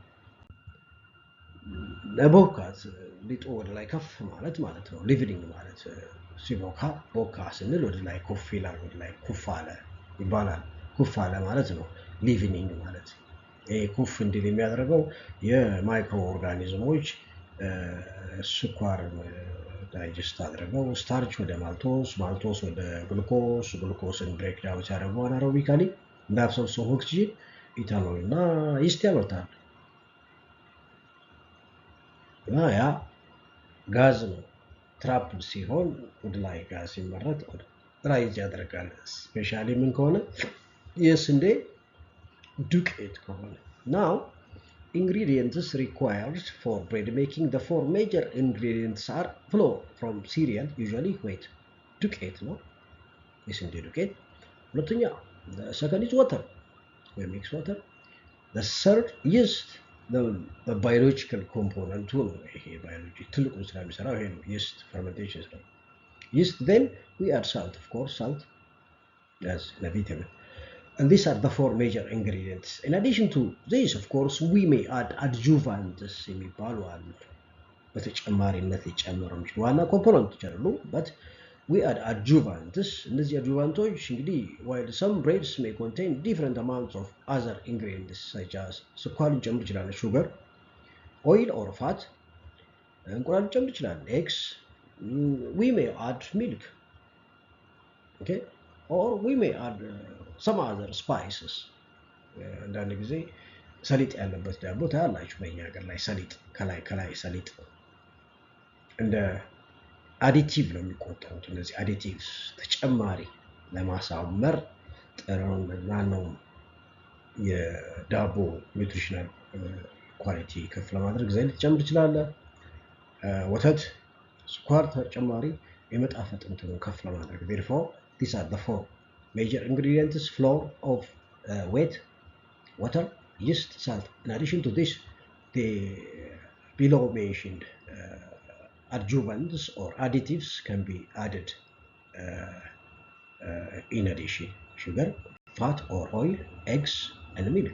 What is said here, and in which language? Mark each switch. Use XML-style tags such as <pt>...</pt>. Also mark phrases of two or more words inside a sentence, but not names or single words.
<am>ለቦካት ሊጡ ወደ ላይ ከፍ ማለት ነው። ሊቪኒንግ ማለት ሲቦካ ቦካ ስንል ወደ ላይ ኩፍ ይላል፣ ወደ ላይ ኩፍ አለ ይባላል። ኩፍ አለ ማለት ነው ሊቪኒንግ ማለት። ይሄ ኩፍ እንዲል የሚያደርገው የማይክሮ ኦርጋኒዝሞች ስኳር ዳይጀስት አድርገው ስታርች ወደ ማልቶስ፣ ማልቶስ ወደ ግሉኮስ፣ ግሉኮስን</am> <en>break down</en> <am>ሲያደርጉ አናሮቢካሊ እንዳብሰብሰው ኦክሲጅን፣ ኢታኖል እና ይስት ያመርታል እና ያ ጋዝ ነው። ትራፕድ ሲሆን ወደ ላይ ጋዝ ሲመረት ራይዝ ያደርጋል። ስፔሻሊ ምን ከሆነ የስንዴ ዱቄት ከሆነ።</am> <en>now ingredients required for bread making. The four major ingredients are flour from cereal, usually wheat,</en> <am>ዱቄት ነው የስንዴ ዱቄት። ሁለተኛ,</am> <en>the second is water, we mix water. The third, yeast, the biological component</en> <am>ነው። ይሄ ባዮሎጂ ትልቁን ስራ የሚሰራው ይሄ ነው፣</am> <en>yeast fermentation ነው። Yeast, then we add salt, of course, salt as a vitamin. And these are the four major ingredients. In addition to this, of course, we may add adjuvants</en> <am>የሚባሉ አሉ። በተጨማሪነት ሊጨምሩ የሚችሉ ዋና ኮምፖነንቶች አይደሉ,</am> <en>but we add adjuvants.</en> <am>እነዚህ adjuvanቶች እንግዲህ</am> <en>while some breads may contain different amounts of other ingredients such as</en> <am>ስኳር ሊጨምር ይችላል,</am> <en>sugar, oil or fat,</en> <am>እንቁላል ሊጨምር ይችላል,</am> <en>eggs, we may add milk, okay, or we may add some other spices.</en> <am>አንዳንድ ጊዜ ሰሊጥ ያለበት ዳቦ ታያላችሁ በእኛ ሀገር ላይ ሰሊጥ ከላይ ሰሊጥ እንደ አዲቲቭ ነው የሚቆጠሩት። እነዚህ አዲቲቭስ ተጨማሪ ለማሳመር ነው የዳቦ</am> <en>nutritional quality</en> <am>ከፍ ለማድረግ ዘይት ጨምር ይችላል። ወተት፣ ስኳር ተጨማሪ የመጣፈጥ እንትኑን ከፍ ለማድረግ</am> <en>therefore these are the four major ingredients: flour of wheat, water, yeast, salt. In addition to this, the below mentioned adjuvants or additives can be added in addition: sugar, fat or oil, eggs, and milk.</en>